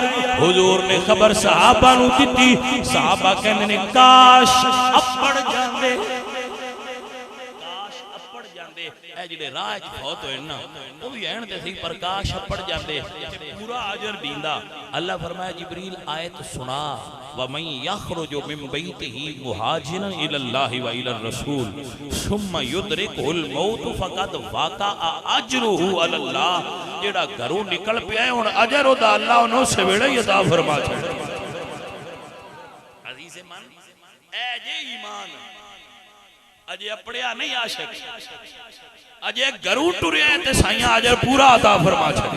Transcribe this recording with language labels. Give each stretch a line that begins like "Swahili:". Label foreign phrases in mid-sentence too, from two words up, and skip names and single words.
Punjabi: ਹੁਜ਼ੂਰ ਨੇ ਖ਼ਬਰ ਸਹਾਬਾ ਨੂੰ ਦਿੱਤੀ। ਸਹਾਬਾ ਕਹਿੰਦੇ ਨੇ ਕਾਸ਼ ਅੱਪੜ ਜਾਂਦੇ, ਜਿਹੜੇ ਰਾਹ ਚ ਫ਼ੌਤ ਹੋਏ ਨਾ ਵੋ ਭੀ ਐਨ ਤੇ ਸਹੀ ਪ੍ਰਕਾਸ਼ ਅੱਪੜ ਜਾਂਦੇ ਪੂਰਾ ਅਜਰ ਦੇਂਦਾ। ਅੱਲਾਹ ਫ਼ਰਮਾਇਆ ਜਿਬਰੀਲ ਆਇਤ ਸੁਣਾ,
Arabic: ومن يخرج من بيته مهاجرا إلى الله وإلى الرسول ثم يدركه الموت فقد وقع أجره على الله.
Punjabi: ਜਿਹੜਾ ਘਰੋਂ ਨਿਕਲ ਪਿਆ ਹੈ ਹੁਣ ਅਜਰ ਓਦਾ ਅੱਲਾਹ ਓਨੂੰ ਸਵੇਲੇ ਹੀ ਅਤਾ ਫ਼ਰਮਾ ਛੱਡੇ। ਅਜ਼ੀਜ਼ ਮਨ ਏ ਜੇ ਈਮਾਨ ਅਜੇ ਅੱਪੜਿਆ ਨਹੀਂ ਆਸ਼ਿਕ, ਅਜੇ ਘਰੋਂ ਟੁਰਿਆ ਤੇ ਸਾਈਆਂ ਅਜਰ ਪੂਰਾ ਅਤਾ ਫ਼ਰਮਾ ਛੱਡੇ।